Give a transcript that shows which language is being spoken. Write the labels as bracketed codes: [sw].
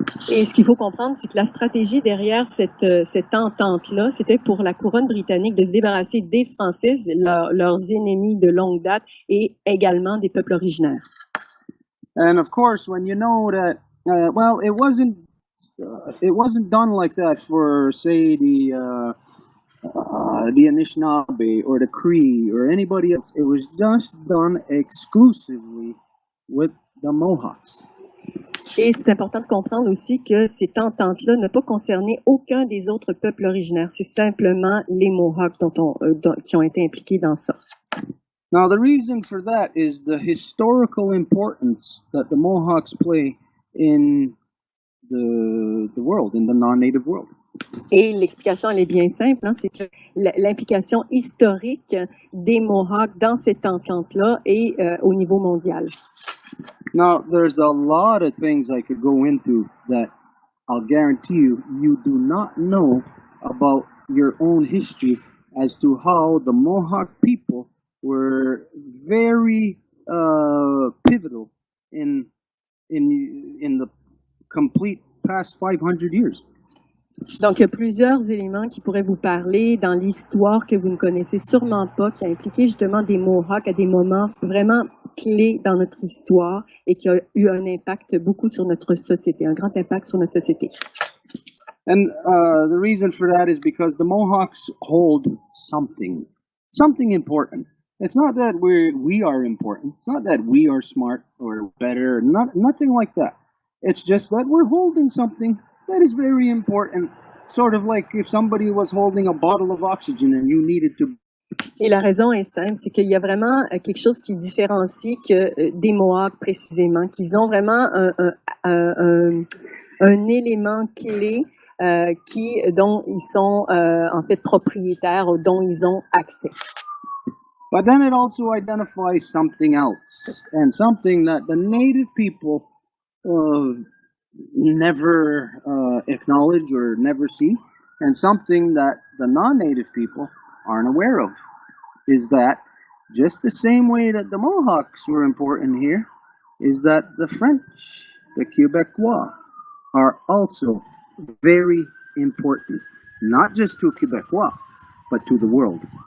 [fr] Et ce qu'il faut comprendre, c'est que la stratégie derrière cette entente-là, c'était pour la couronne britannique de se débarrasser des Français, leurs ennemis de longue date, et également des peuples originaires. [en] And of course, when you know that, well, it wasn't done like that for, say, the Anishinaabe or the Cree or anybody else. It was just done exclusively with the Mohawks. [fr] Et c'est important de comprendre aussi que cette entente-là n'a pas concerné aucun des autres peuples originaires. C'est simplement les Mohawks qui ont été impliqués dans ça. [en] Now, the reason for that is the historical importance that the Mohawks play in the world, in the non-native world. [fr] Et l'explication, elle est bien simple, hein, c'est que l'implication historique des Mohawks dans cette entente-là est au niveau mondial. [en] Now, there's a lot of things I could go into that I'll guarantee you do not know about your own history as to how the Mohawk people were very pivotal in the complete past 500 years. [fr] Donc, il y a plusieurs éléments qui pourraient vous parler dans l'histoire que vous ne connaissez sûrement pas, qui a impliqué justement des Mohawks à des moments vraiment clés dans notre histoire et qui a eu un impact beaucoup sur notre société, un grand impact sur notre société. [en] And the reason for that is because the Mohawks hold something important. It's not that we are important. It's not that we are smart or better. Nothing like that. It's just that we're holding something that is very important. Sort of like if somebody was holding a bottle of oxygen and you needed to. [fr] Et la raison est simple, c'est qu'il y a vraiment quelque chose qui différencie que des Mohawks précisément, qu'ils ont vraiment un élément clé dont ils sont en fait propriétaires ou dont ils ont accès. [en] But then it also identifies something else, and something that the native people never acknowledge or never see, and something that the non-native people aren't aware of, is that just the same way that the Mohawks were important here, is that the French, the Quebecois, are also very important, not just to Quebecois, but to the world.